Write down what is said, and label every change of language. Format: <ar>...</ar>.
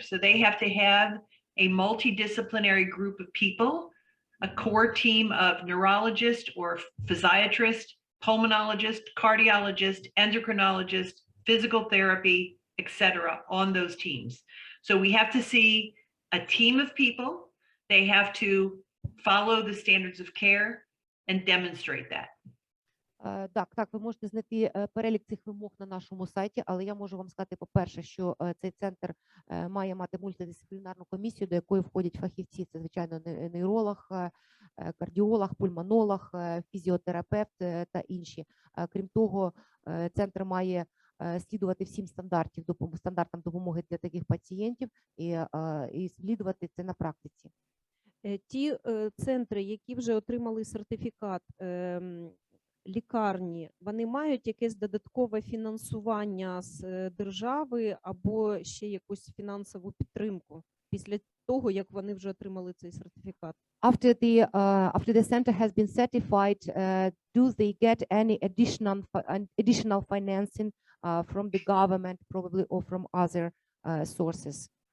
<en>So they have to have a multidisciplinary group of people, a core team of neurologist or physiatrist, pulmonologist, cardiologist, endocrinologist, physical therapy, etc. on those teams. So we have to see a team of people. They have to follow the standards of care and demonstrate that.</en> <uk>Так, ви можете знайти перелік цих вимог на нашому сайті, але я можу вам сказати, по-перше, що цей центр має мати мультидисциплінарну комісію, до якої входять фахівці. Це, звичайно, нейролог, кардіолог, пульмонолог, фізіотерапевт та інші. Крім того, центр має слідувати всім стандартам допомоги для таких пацієнтів і слідувати це на практиці. Ті центри, які вже отримали сертифікат, лікарні, вони мають якесь додаткове фінансування з держави або ще якусь фінансову підтримку після того, як вони вже отримали цей сертифікат?</uk> <en>After the center has been certified, do they get any additional financing from the government, probably, or from other sources?</en>